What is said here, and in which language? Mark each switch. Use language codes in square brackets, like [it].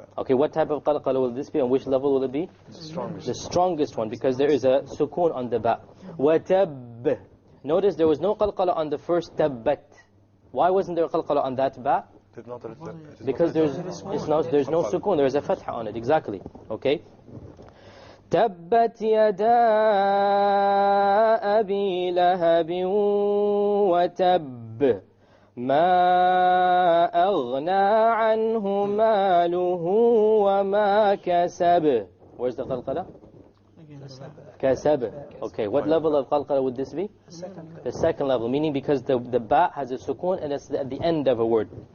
[en] Okay, what type of qalqala will this be? On which level will it be? The strongest one, because there is a sukoon on the ba. [ar] وَتَبْ. [en] Notice there was no qalqala on the first tabbat. Why wasn't there qalqala on that ba? Because there's no sukoon, there is a fatha on it, exactly. Okay? [ar] تَبَّتْ يَدَا أَبِي لَهَبٍ وَتَبٍّ ما أغنى عنه ماله وما كسب. [en] Where's the qalqala? Kasab. Okay, what level of qalqala would this be? The second level, meaning because the ba has a sukoon and it's at the end of a word.